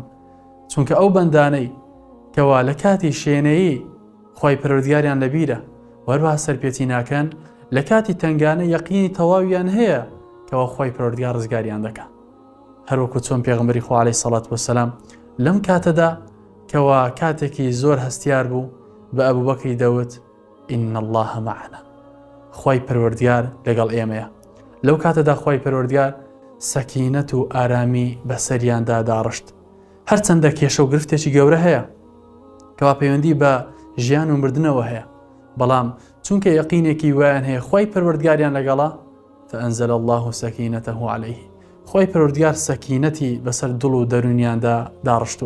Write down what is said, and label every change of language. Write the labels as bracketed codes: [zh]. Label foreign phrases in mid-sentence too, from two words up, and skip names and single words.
[ckb] چونکە ئەو بەندانەی کەوا لە کاتی شوێنەیی خوای پەروەردگاریان لەبیرە وەروەها سەرپێچی ناکەن، لە کاتی تەنگانە یەقینی تەواویان هەیە کەوا خوای پەروەردگار ڕزگاریان دەکات. هەروەکو چۆن پێغەمبەری خوا [ar] عەلەیهی سەڵات وەسەلام [ckb] لەم کاتەدا کەوا کاتێکی زۆر هەستیار بوو بە ئەبوو بەکری دەوت [ar] إن الله معنا، [ckb] خوای پەروەردگار لەگەڵ ئێمەیە. لەو کاتەدا خوای پەروەردگار سەکینەت و ئارامی بەسەریاندا داڕشت. هەرچەندە کێشە و گرفتێکی گەورە هەیە کەوا پەیوەندی بە ژیان و مردنەوە هەیە، بەڵام چونکە یەقینێکی وایان هەیە خوای پەروەردگاریان لەگەڵا [ar] فأنزل الله سەکینەتەه عەلەیه، [ckb] خوای پەروەردگار سەکینەتی بەسەر دڵ و دەرونیاندا داڕشتووە.